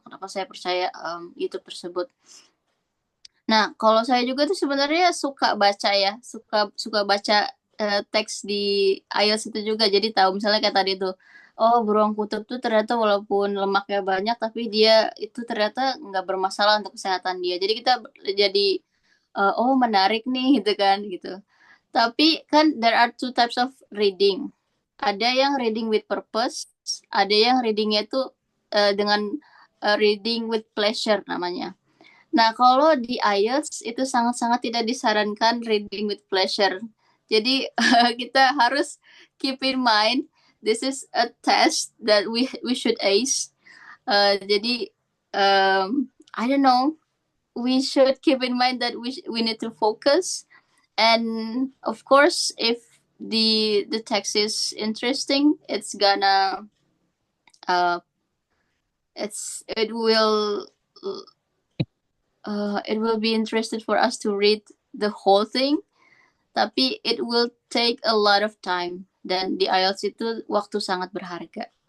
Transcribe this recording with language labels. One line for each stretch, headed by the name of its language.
Indonesian: Kenapa saya percaya YouTube tersebut? Nah, kalau saya juga tuh sebenarnya suka baca ya, suka baca teks di IELTS itu juga. Jadi tahu misalnya kayak tadi tuh, oh beruang kutub tuh ternyata walaupun lemaknya banyak, tapi dia itu ternyata nggak bermasalah untuk kesehatan dia. Jadi kita jadi oh menarik nih gitu kan gitu. Tapi kan
English: there are two types of reading.
Indonesian: Ada yang
English: reading with purpose,
Indonesian: ada yang readingnya itu dengan
English: reading with pleasure
Indonesian: namanya. Nah, kalau di IELTS itu sangat-sangat tidak disarankan
English: reading with pleasure.
Indonesian: Jadi kita harus
English: keep in mind this is a test that we should ace.
Indonesian: Jadi
English: I don't know, we should keep in mind that we need to focus, and of course if the text is interesting, it's gonna it will be interested for us to read the whole thing,
Indonesian: tapi
English: it will take a lot of time,
Indonesian: dan di IELTS itu waktu sangat berharga.